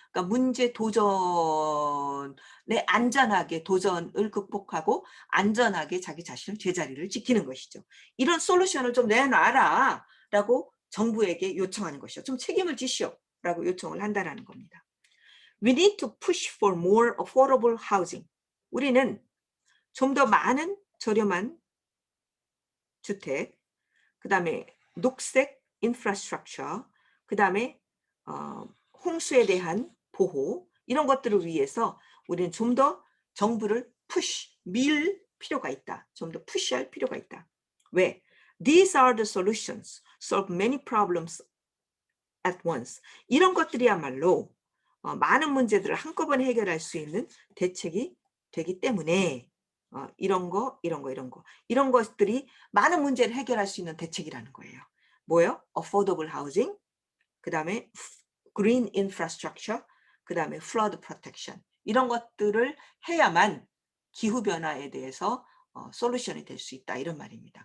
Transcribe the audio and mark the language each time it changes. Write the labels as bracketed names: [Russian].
[Korean] 그러니까 문제 도전에 안전하게 도전을 극복하고 안전하게 자기 자신을 제자리를 지키는 것이죠. 이런 솔루션을 좀 내놔라 라고 정부에게 요청하는 것이죠. 좀 책임을 지시오 라고 요청을 한다는 겁니다. [English] We need to push for more affordable housing. [Korean] 우리는 좀 더 많은 저렴한 주택, 그 다음에 녹색 인프라스트럭처, 그 다음에 홍수에 대한 보호 이런 것들을 위해서 우리는 좀 더 정부를 밀 필요가 있다. 좀 더 푸시할 필요가 있다. 왜? [English] These are the solutions. Solve many problems at once. [Korean] 이런 것들이야말로 많은 문제들을 한꺼번에 해결할 수 있는 대책이 되기 때문에 이런 것들이 많은 문제를 해결할 수 있는 대책이라는 거예요. 뭐요? Affordable housing, 그 다음에 green infrastructure, 그 다음에 flood protection 이런 것들을 해야만 기후변화에 대해서 솔루션이 될 수 있다 이런 말입니다.